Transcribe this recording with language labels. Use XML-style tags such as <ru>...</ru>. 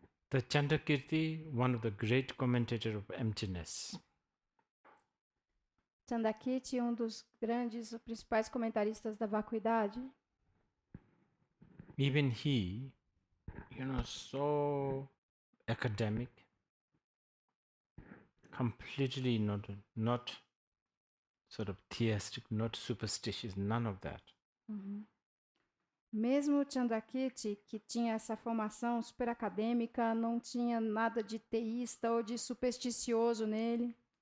<en>The Chandakirti, one of the great commentators of emptiness,</en> <pt>Chandakirti, dos principais comentaristas da vacuidade,</pt> <en>even he, so academic, completely not sort of theistic, not superstitious, none of that.</en> <pt>Mesmo Chandakirti, que tinha essa formação super acadêmica, não tinha nada de teísta ou de supersticioso nele.</pt>